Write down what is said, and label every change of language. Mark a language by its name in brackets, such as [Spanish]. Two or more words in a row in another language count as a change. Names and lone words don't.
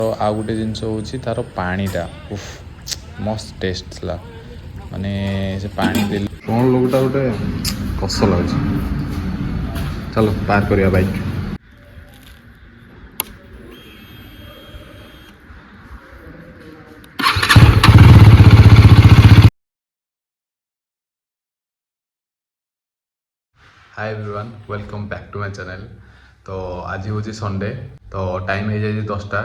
[Odia] ଆଉ ଗୋଟେ ଜିନିଷ ହେଉଛି ତାର ପାଣିଟା ମସ୍ତ ଟେଷ୍ଟ ଥିଲା। ମାନେ ସେ ପାଣି ଦେଲେ କ'ଣ ଲୋକଟା ଗୋଟେ କଷ ଲାଗୁଛି। ଚାଲ ପାର୍ କରିବା ବାଇକ୍। [English] hi everyone, welcome back to my channel. [Hindi] तो आज हूँ संडे, तो टाइम हो जाए 10टा।